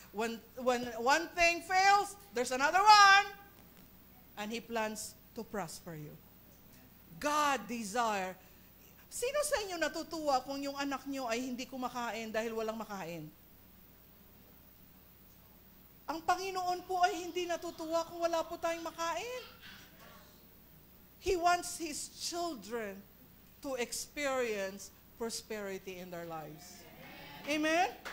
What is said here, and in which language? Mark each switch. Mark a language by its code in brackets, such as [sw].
[en] When one thing fails, there's another one. And He plans to prosper you. God desire. [tl] Sino sa inyo natutuwa kung yung anak nyo ay hindi kumakain dahil walang makain? Ang Panginoon po ay hindi natutuwa kung wala po tayong makain. [en] He wants His children to experience prosperity in their lives. Amen?